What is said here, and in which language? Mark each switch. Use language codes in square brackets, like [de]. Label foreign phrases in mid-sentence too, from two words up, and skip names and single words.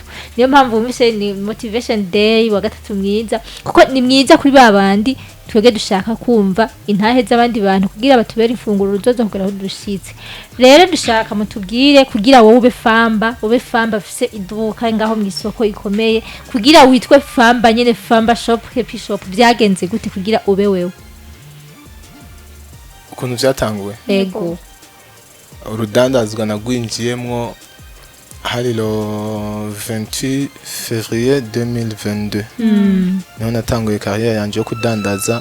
[rn] Niyo mpamvu mise ni [en] motivation day [rn] wa gatatu mwiza, kuko ni mwiza kuri babandi twege dushaka kumva intahe z'abandi bantu kugira batubere ifunguro ruzoza kugera aho dushitse. Rero dushaka mutubwire kugira wowe ube Famba, afise iduka ngaho mu isoko ikomeye, kugira witwe Famba nyene, Famba shop, Happy shop, byagenze gute kugira ube wewe? Ukuntu byatanguwe? Ego. Urudandazwa nagwinjiyemwo hari lo 28 février 2022. Niho natanguye carrière yanje yo kudandaza.